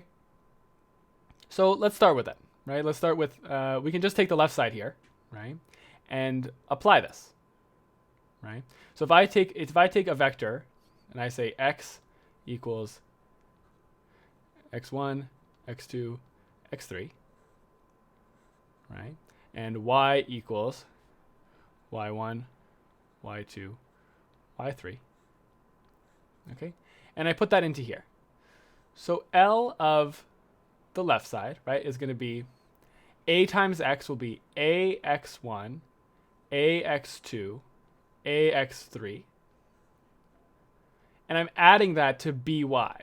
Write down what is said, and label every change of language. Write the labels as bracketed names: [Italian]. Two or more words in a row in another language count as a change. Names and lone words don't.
[English] So let's start with that, right? Let's start with, we can just take the left side here, right? And apply this, right? So if I take a vector and I say x equals x1, x2, x3, right? And y equals y1, y2, y3. Okay? And I put that into here. So L of the left side, right, is going to be a times x will be ax1, ax2, ax3. And I'm adding that to by.